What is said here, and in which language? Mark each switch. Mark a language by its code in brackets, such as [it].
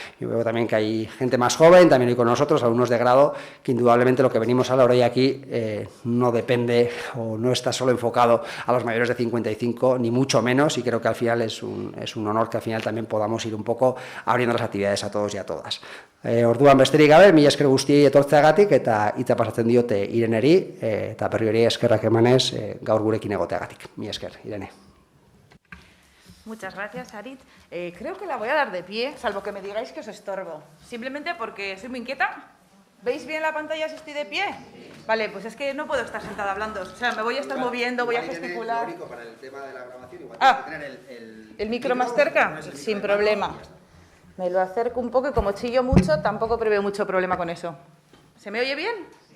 [es] Yo veo también que hay gente más joven, también hay con nosotros, alumnos de grado, que indudablemente lo que venimos a hablar hoy aquí no depende o no está solo enfocado a los mayores de 55, ni mucho menos, y creo que al final es un honor que al final también podamos ir un poco abriendo las actividades a todos y a todas. [eu] Orduan besterik gabe, mila esker guztiei etortzeagatik eta hitza pasatzen diote Ireneri, eta berriro ere eskerrak emanez gaur gurekin egoteagatik. Mila esker, Irene. [es] Muchas gracias, Aritz. Creo que la voy a dar de pie, salvo que me digáis que os estorbo. Simplemente porque soy muy inquieta. ¿Veis bien la pantalla si estoy de pie? Vale, pues es que no puedo estar sentada hablando. O sea, me voy a estar moviendo, voy a gesticular. Para el tema de la grabación, igual tener el micro más cerca, sin problema. Me lo acerco un poco y como chillo mucho, tampoco preveo mucho problema con eso. ¿Se me oye bien?